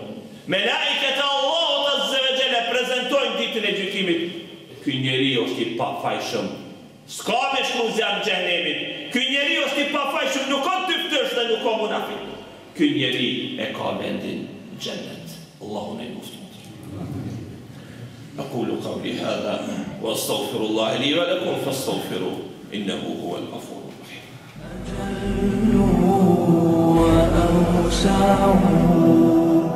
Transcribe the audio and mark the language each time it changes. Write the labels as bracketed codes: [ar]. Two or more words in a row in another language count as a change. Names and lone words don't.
[sq] Me lajket e Allahut [ar] عز وجل [sq] e prezentojnë ditën e gjykimit. Ky njeri është i pafajshëm, s'ka me shku zjarm xhenemit. Ky njeri është i pafajshëm, nuk ka dyftërsh dhe nuk ka munafik. Ky njeri e ka vendin xhenet. Allahu ne mufti. [ar] أقول قولي هذا وأستغفر الله لي ولكم فاستغفروه إنه هو الغفور الرحيم. أجل وأوسع